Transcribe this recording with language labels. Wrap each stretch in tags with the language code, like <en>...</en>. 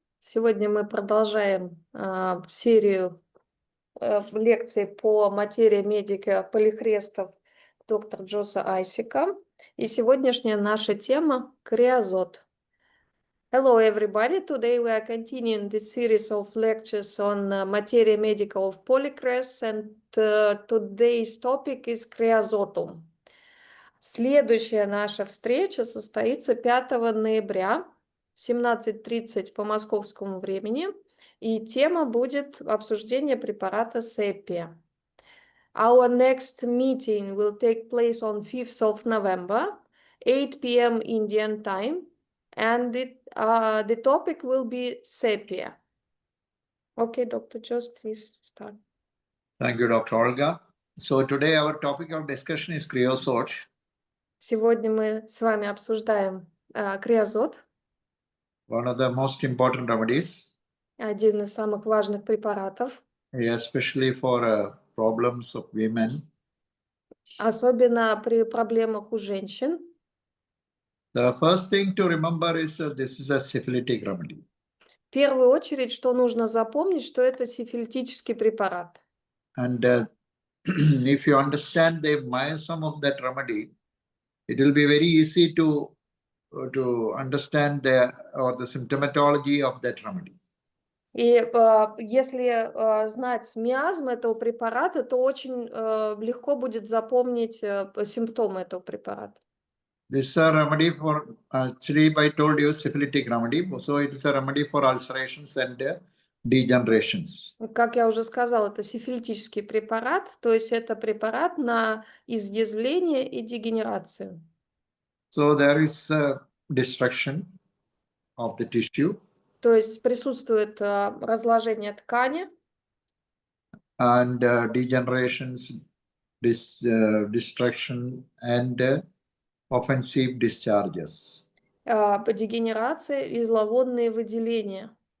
<ru>Сегодня мы продолжаем серию лекций по материи медика полихрестов доктора Джоса Айсека. И сегодняшняя наша тема — Креозот.</ru> <en>Hello everybody! Today we are continuing this series of lectures on Materia Medica of Polycrests, and today's topic is Kreosotum.</en> <ru>Следующая наша встреча состоится 5 ноября в 17:30 по московскому времени, и тема будет обсуждение препарата Sepia.</ru> <en>Our next meeting will take place on 5th of November, 8 p.m. Indian time, and the topic will be Sepia. Okay, Dr. Jose, please start. Thank you, Dr. Olga. So today our topic of discussion is Kreosote.</en> <ru>Сегодня мы с вами обсуждаем креозот.</ru> <en>One of the most important remedies,</en> <ru>Один из самых важных препаратов,</ru> <en>especially for problems of women.</en> <ru>особенно при проблемах у женщин.</ru> <en>The first thing to remember is this is a syphilitic remedy.</en> <ru>В первую очередь, что нужно запомнить, что это сифилитический препарат.</ru> <en>And if you understand the mechanism of that remedy, it will be very easy to understand the symptomatology of that remedy.</en> <ru>И если знать миазм этого препарата, то очень легко будет запомнить симптомы этого препарата.</ru> <en>This is a remedy for, actually I told you, syphilitic remedy. So it is a remedy for ulcerations and degenerations.</en> <ru>Как я уже сказала, это сифилитический препарат, то есть это препарат на изъязвление и дегенерацию.</ru> <en>So there is destruction of the tissue.</en> <ru>То есть присутствует разложение ткани.</ru> <en>And degenerations, destruction and offensive discharges.</en> <ru>Дегенерация и зловонные выделения.</ru>